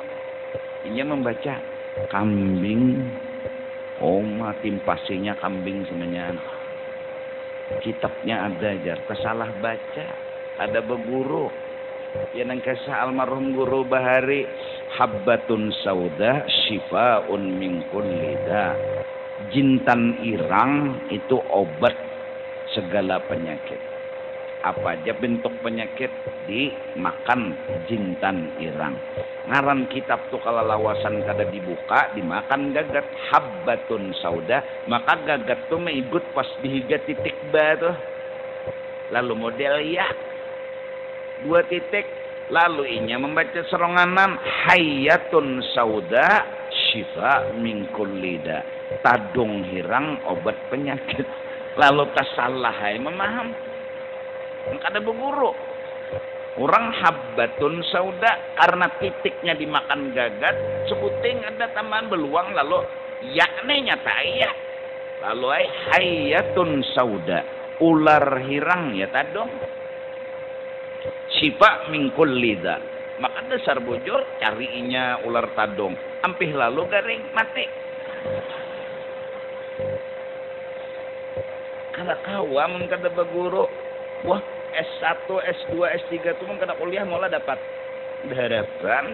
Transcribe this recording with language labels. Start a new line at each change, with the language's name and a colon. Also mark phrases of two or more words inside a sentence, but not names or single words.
Banjar: Ini membaca kambing, oma timpasinya kambing sebenarnya. Kitabnya ada jar, kesalah baca, ada beguru. Ya nang kesah almarhum guru Bahari,
Arabic: حبة سوداء شفاء من كل داء.
Banjar: Jintan irang itu obat segala penyakit. Apa aja bentuk penyakit dimakan jintan irang. Ngaran kitab tuh kalau lawasan kada dibuka dimakan gagat.
Arabic: حبة سوداء,
Banjar: maka gagat tuh meigut pas dihiga titik ba tuh. Lalu model ya 2 titik. Lalu inya membaca seronganan
Arabic: حية سوداء شفاء من كل داء.
Banjar: Tadung hirang obat penyakit. Lalu tasalah hai memaham. Ada beguru. Orang
Arabic: حبة سوداء
Banjar: karena titiknya dimakan gagat, sebuting ada tambahan beluang lalu yakni nyata ya. Lalu ai
Arabic: حية سوداء,
Banjar: ular hirang ya tadung.
Arabic: شفاء من كل داء.
Banjar: Maka dasar bujur cariinya ular tadung. Ampih lalu garing mati. Kada kawam kada baguru. Wah, S1, S2, S3 tuh kada kuliah malah dapat harapan.